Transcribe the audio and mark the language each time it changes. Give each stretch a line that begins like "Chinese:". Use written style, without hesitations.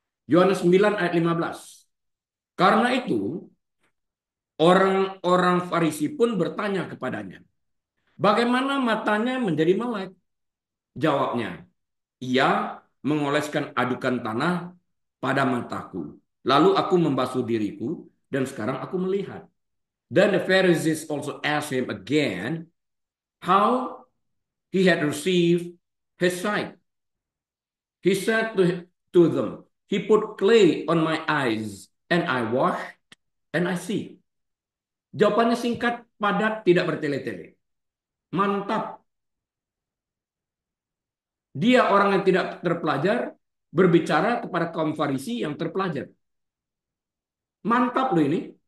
Indonesian: Yohanes 9 ayat 15. Karena itu, orang-orang Farisi pun bertanya kepadanya, bagaimana matanya menjadi melek? Jawabnya, ia mengoleskan adukan tanah pada mataku. Lalu aku membasuh diriku dan sekarang aku melihat.
English: Then the Pharisees also asked him again how he had received his sight. He said to them, he put clay on my eyes and I washed and I see.
Indonesian: Jawabannya singkat, padat, tidak bertele-tele. Mantap. Dia orang yang tidak terpelajar berbicara kepada kaum Farisi yang terpelajar. Mantap loh ini.